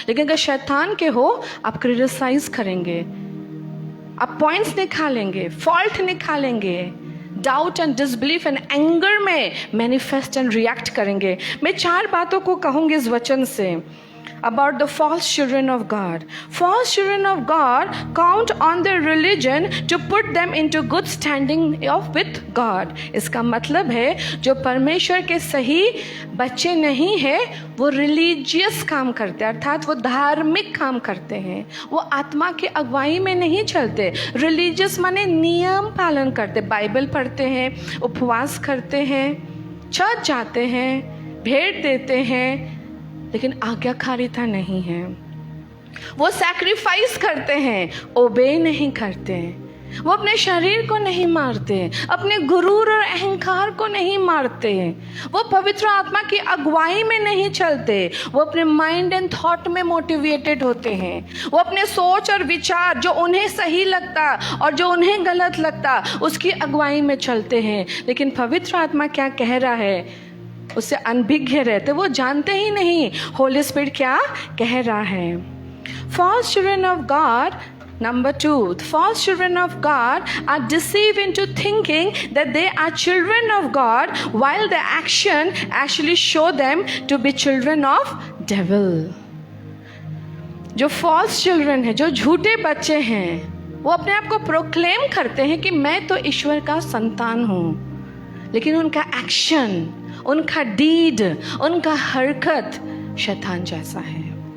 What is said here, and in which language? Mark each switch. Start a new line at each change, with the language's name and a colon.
Hindi: लेकिन अगर शैतान के हो, आप क्रिटिसाइज करेंगे, आप पॉइंट्स निकालेंगे, फॉल्ट निकालेंगे,
English: doubt and disbelief and anger
Hindi: में
English: manifest and react
Hindi: करेंगे। मैं 4 बातों को कहूँगी इस वचन से
English: about the false children of God. False children of God count on their religion to put them into good standing with God.
Hindi: इसका मतलब है जो परमेश्वर के सही बच्चे नहीं हैं वो रिलीजियस काम करते हैं, अर्थात वो धार्मिक काम करते हैं, वो आत्मा की अगुवाई में नहीं चलते। रिलीजियस माने नियम पालन करते, बाइबल पढ़ते हैं, उपवास करते हैं, चर्च जाते हैं, भेंट देते हैं, लेकिन आज्ञाकारिता नहीं है। वो सैक्रिफाइस करते हैं, ओबे नहीं करते। वो अपने शरीर को नहीं मारते, अपने गुरूर और अहंकार को नहीं मारते, वो पवित्र आत्मा की अगुवाई में नहीं चलते, वो अपने
English: mind and thought
Hindi: में मोटिवेटेड होते हैं, वो अपने सोच और विचार जो उन्हें सही लगता और जो उन्हें गलत लगता उसकी अगुवाई में चलते हैं। लेकिन पवित्र आत्मा क्या कह रहा है उससे अनभिज्ञ रहते, वो जानते ही नहीं होली स्पिरिट क्या कह रहा है।
English: False children of God, number 2, false children of God are deceived into thinking that they are children of God while their action actually show them to be children of devil.
Hindi: जो
English: false children
Hindi: है, जो झूठे बच्चे हैं, वो अपने आप को प्रोक्लेम करते हैं कि मैं तो ईश्वर का संतान हूँ, लेकिन उनका एक्शन, उनका डीड, उनका हरकत शैतान जैसा है।